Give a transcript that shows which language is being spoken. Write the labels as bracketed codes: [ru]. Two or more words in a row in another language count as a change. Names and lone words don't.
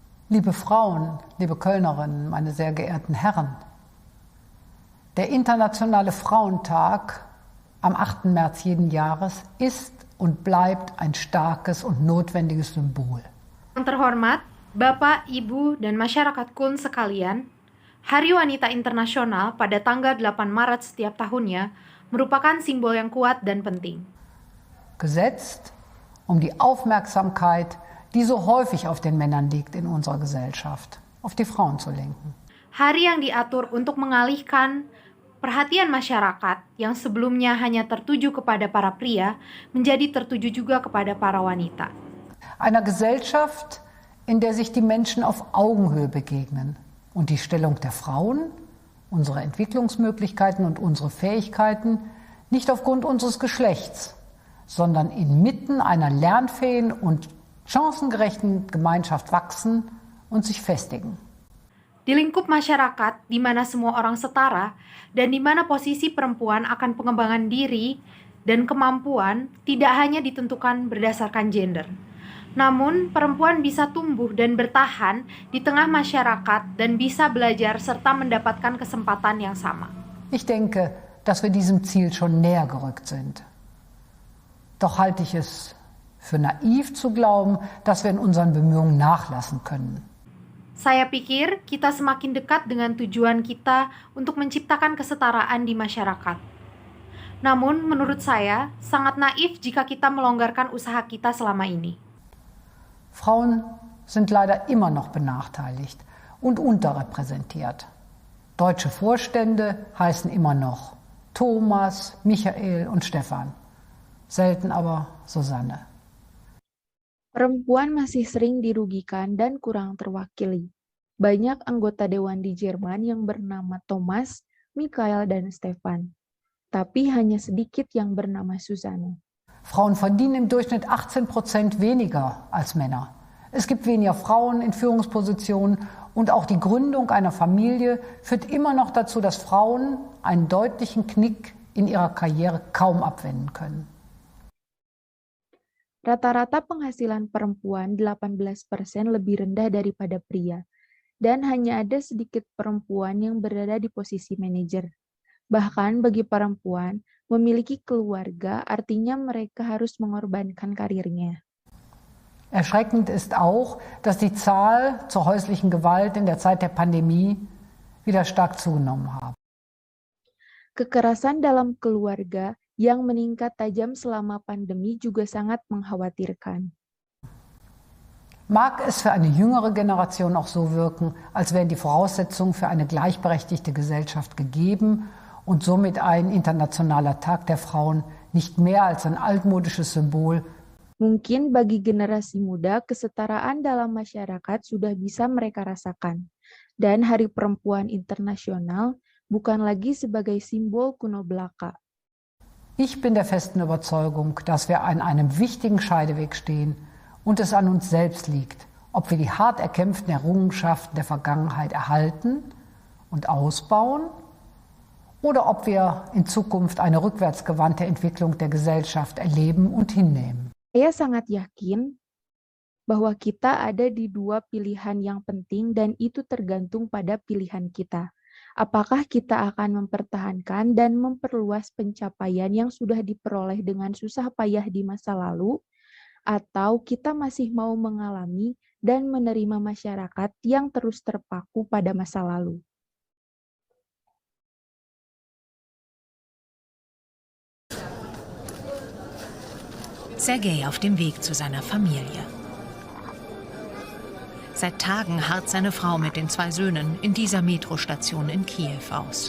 [de] Liebe Frauen, liebe Kölnerinnen, meine sehr geehrten Herren, der Internationale Frauentag am 8. März jeden Jahres ist und bleibt ein starkes und notwendiges Symbol. [id] Yang terhormat, Bapak, Ibu, dan masyarakat Köln sekalian, Hari Wanita Internasional pada tanggal 8 Maret setiap tahunnya merupakan simbol yang kuat dan penting. [de] Gesetzt, um die Aufmerksamkeit, die so häufig auf den Männern liegt in unserer Gesellschaft, auf die Frauen zu lenken. [id] Hari yang diatur untuk mengalihkan perhatian masyarakat yang sebelumnya hanya tertuju kepada para pria menjadi tertuju juga kepada para wanita. Einer Gesellschaft, in der sich die Menschen auf Augenhöhe begegnen und die Stellung der Frauen, unsere Entwicklungsmöglichkeiten und unsere Fähigkeiten nicht aufgrund unseres Geschlechts, sondern inmitten einer lernfähigen und chancengerechten Gemeinschaft wachsen und sich festigen. Di lingkup masyarakat di mana semua orang setara dan di mana posisi perempuan akan pengembangan diri dan kemampuan tidak hanya ditentukan berdasarkan gender. Namun, perempuan bisa tumbuh dan bertahan di tengah masyarakat dan bisa belajar serta mendapatkan kesempatan yang sama. [de] Ich denke, dass wir diesem Ziel schon näher gerückt sind. Doch halte ich es für naiv zu glauben, dass wir in unseren Bemühungen nachlassen können. [id] Saya pikir kita semakin dekat dengan tujuan kita untuk menciptakan kesetaraan di masyarakat. Namun, menurut saya, sangat naif jika kita melonggarkan usaha kita selama ini. [de] Frauen sind leider immer noch benachteiligt und unterrepräsentiert. Deutsche Vorstände heißen immer noch Thomas, Michael und Stefan. Selten aber Susanne. [id] Perempuan masih sering dirugikan dan kurang terwakili. Banyak anggota dewan di Jerman yang bernama Thomas, Michael, dan Stefan. Tapi hanya sedikit yang bernama Susanne. [de] Frauen verdienen im Durchschnitt 18% weniger als Männer. Es gibt weniger Frauen in Führungspositionen und auch die Gründung einer Familie führt immer noch dazu, dass Frauen einen deutlichen Knick in ihrer Karriere kaum abwenden können. [id] Rata-rata penghasilan perempuan 18% lebih rendah daripada pria, dan hanya ada sedikit perempuan yang berada di posisi manajer. Bahkan bagi perempuan, memiliki keluarga artinya mereka harus mengorbankan karirnya. [de] Erschreckend ist auch, dass die Zahl zur häuslichen Gewalt in der Zeit der Pandemie wieder stark zugenommen hat. [id] Kekerasan dalam keluarga yang meningkat tajam selama pandemi juga sangat mengkhawatirkan. [de] Mag es für eine jüngere Generation auch so wirken, als wären die Voraussetzungen für eine gleichberechtigte Gesellschaft gegeben und somit ein internationaler Tag der Frauen nicht mehr als ein altmodisches Symbol. [id] Mungkin bagi generasi muda, kesetaraan dalam masyarakat sudah bisa mereka rasakan. Dan Hari Perempuan Internasional bukan lagi sebagai simbol kuno belaka. [de] Ich bin der festen Überzeugung, dass wir an einem wichtigen Scheideweg stehen und es an uns selbst liegt, ob wir die hart erkämpften Errungenschaften der Vergangenheit erhalten und ausbauen oder ob wir in Zukunft eine rückwärtsgewandte Entwicklung der Gesellschaft erleben und hinnehmen. [id] Saya sangat yakin bahwa kita ada di dua pilihan yang penting dan itu tergantung pada pilihan kita. Apakah kita akan mempertahankan dan memperluas pencapaian yang sudah diperoleh dengan susah payah di masa lalu, atau kita masih mau mengalami dan menerima masyarakat yang terus terpaku pada masa lalu? [de] Sergei auf dem Weg zu seiner Familie. Seit Tagen harrt seine Frau mit den 2 Söhnen in dieser Metrostation in Kiew aus.